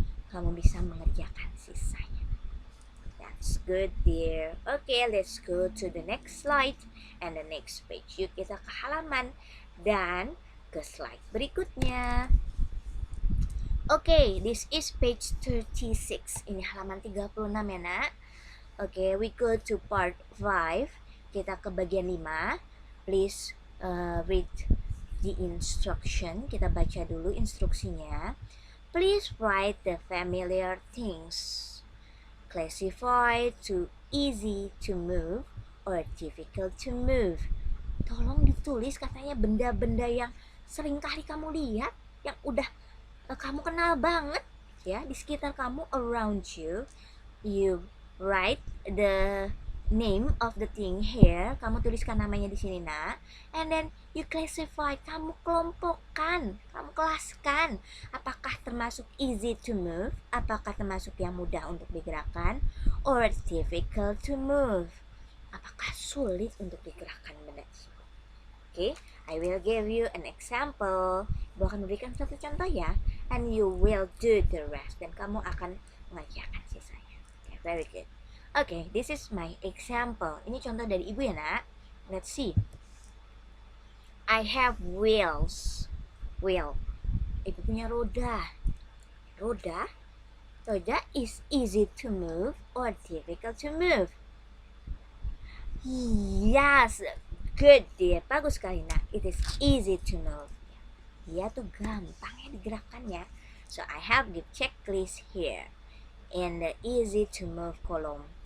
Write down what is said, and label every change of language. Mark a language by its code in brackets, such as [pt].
[id] Kamu bisa mengerjakan sisanya. [en] That's good dear. Okay, let's go to the next slide and the next page. [id] Yuk kita ke halaman dan ke slide berikutnya. [en] Okay, this is page 36. [id] Ini halaman 36 ya nak. [en] Okay, we go to part 5. [id] Kita ke bagian 5. [en] Please read the instruction. [id] Kita baca dulu instruksinya. [en] Please write the familiar things. Classify to easy to move or difficult to move. [id] Tolong ditulis katanya benda-benda yang sering kali kamu lihat, yang udah kamu kenal banget ya di sekitar kamu, [en] around you. You write the name of the thing here. [id] Kamu tuliskan namanya di sini nak. [en] And then you classify. [id] Kamu kelompokkan, kamu kelaskan. Apakah termasuk [en] easy to move? [id] Apakah termasuk yang mudah untuk digerakkan? [en] Or difficult to move? [id] Apakah sulit untuk digerakkan benda tersebut? [en] Okay, I will give you an example. [id] Ibu akan memberikan satu contoh ya. [en] And you will do the rest. [id] Dan kamu akan mengerjakan sisanya. [en] Okay, very good. Okay, this is my example. [id] Ini contoh dari ibu ya nak. [en] Let's see. I have wheels. Wheel. [id] Ibu punya roda. [en] Roda is easy to move or difficult to move? Yes, good dear. [id] Bagus sekali nak. [en] It is easy to move. [id] Dia tuh gampang ya digerakkannya. [en] So I have the checklist here in the easy to move column.